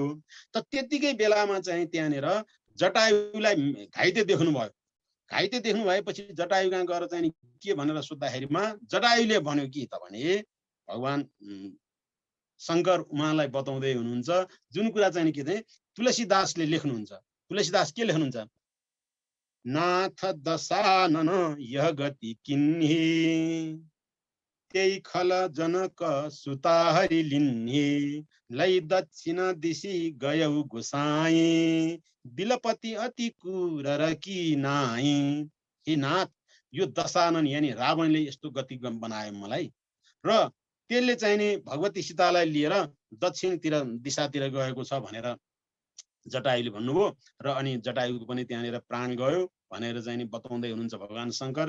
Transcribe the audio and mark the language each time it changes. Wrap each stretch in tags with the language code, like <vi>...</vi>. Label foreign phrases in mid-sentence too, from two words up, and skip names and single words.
<ne>त त्यतिकै बेलामा चाहिँ त्यहाँनिर जटायुलाई घाइते देख्नुभयो। घाइते देख्नु भएपछि जटायु कहाँ गएर चाहिँ के भनेर सोद्धाखेरिमा जटायुले भन्यो कि त भने भगवान शङ्कर उहाँलाई बताउँदै हुनुहुन्छ जुन कुरा चाहिँ के चाहिँ तुलसीदासले लेख्नुहुन्छ। तुलसीदास के लेख्नुहुन्छ,</ne> <awa>नाथ दशानन यह गति किन्हे त्यही खल जनक सुता हरि लिन्हे लै दक्षिण दिशी गयौ गोसाई बिलपति अति कुरर कि नाई।</awa> <ne>हे नाथ यो दशानन यानी रावणले यस्तो गति बनायो मलाई र त्यसले चाहिँ नि भगवती सीतालाई लिएर दक्षिणतिर दिशातिर गएको छ भनेर जटायुले भन्नुभयो। र अनि जटायुको पनि त्यहाँनिर प्राण गयो भनेर चाहिँ नि बताउँदै हुनुहुन्छ भगवान शङ्कर।</ne>